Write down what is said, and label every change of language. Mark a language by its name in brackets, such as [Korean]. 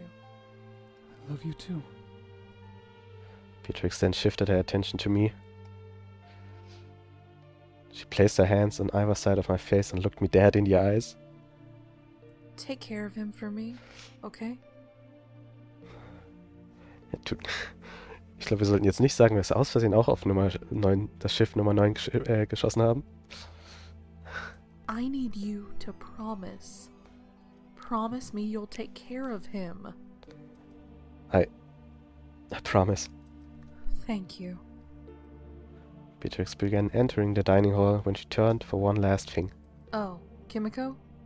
[English] I love you too. Beatrix then shifted her attention to me. She placed her hands on either side of my face and looked me dead in the eyes. Take care of him for me, okay? [German] Ich glaube, wir sollten jetzt nicht sagen, dass wir aus Versehen auch auf Nummer 9, das Schiff Nummer 9 geschossen haben. [English] I need you to promise. Promise me you'll take care of him. I promise. Thank you. Beatrix began entering the dining hall when she turned for one last thing. Oh, Kimiko?